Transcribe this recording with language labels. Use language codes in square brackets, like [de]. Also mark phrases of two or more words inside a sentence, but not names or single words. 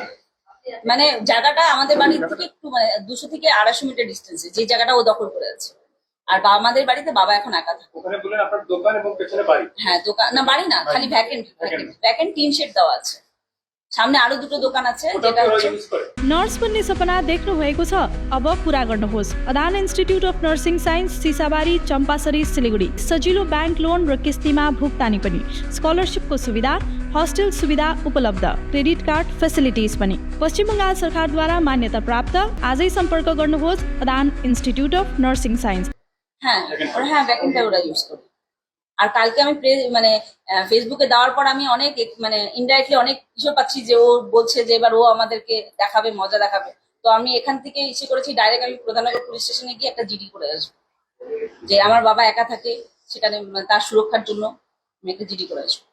[bn] মানে জায়গাটা আমাদের বাড়ির থেকে একটু মানে 200 থেকে 250 মিটার ডিস্টেন্সে যে জায়গাটা ও দখল করে আছে। আর আমাদের বাড়িতে বাবা এখন একা থাকে। ওখানে বললেন আপনার দোকান এবং পেছনে বাড়ি। হ্যাঁ, দোকান না, বাড়ি না, খালি [en] vacant tin shed [bn] দেওয়া আছে। সামনে আরো 2টো দোকান আছে, যেটা হচ্ছে ইউজ করে। [ne] नर्स बन्ने सपना देख्नु भएको छ? अब पूरा गर्नुहोस्। अदान इन्स्टिट्युट अफ नर्सिङ साइन्स, सिसाबारी, चम्पासरी, सिलिगुडी। सजिलो [en] bank loan [ne] र किस्तीमा भुक्तानी पनि, स्कलरसिपको सुविधा, हस्टेल सुविधा उपलब्ध, [en] credit card facilities [ne] पनि। पश्चिम बङ्गाल सरकारद्वारा मान्यता प्राप्त। आजै सम्पर्क गर्नुहोस् अदान इन्स्टिट्युट अफ नर्सिङ साइन्स। [bn] হ্যাঁ হ্যাঁ ভ্যাকেন্টটা ওরা ইউজ করে। আর কালকে আমি মানে ফেসবুকে দেওয়ার পর আমি অনেক মানে ইনডাইরেক্টলি অনেক কিছু পাচ্ছি, যে ও বলছে যে এবার ও আমাদেরকে দেখাবে, মজা দেখাবে। তো আমি এখান থেকে ইসে করেছি, ডাইরেক্ট আমি প্রধাননগর পুলিশ স্টেশনে গিয়ে একটা জিডি করে আসবো, যে আমার বাবা একা থাকে সেখানে তার সুরক্ষার জন্য আমি একটা জিডি করে আসবো।